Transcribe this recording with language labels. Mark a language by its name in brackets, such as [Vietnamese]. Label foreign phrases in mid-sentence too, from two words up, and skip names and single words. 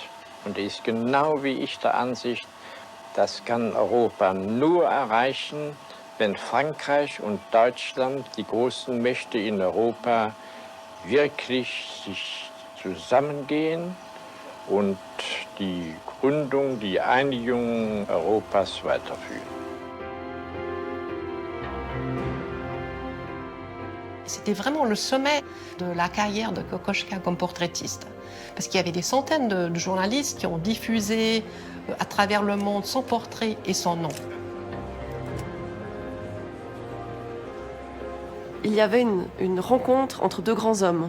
[German] Und er ist genau wie ich der Ansicht, das kann Europa nur erreichen, wenn Frankreich und Deutschland, die großen Mächte in Europa, wirklich sich zusammengehen und die Gründung, die Einigung Europas weiterführen. [French] C'était vraiment le sommet de la carrière de Kokoschka comme portraitiste. Parce qu'il y avait des centaines de journalistes qui ont diffusé à travers le monde son portrait et son nom. Il y avait une rencontre entre deux grands hommes.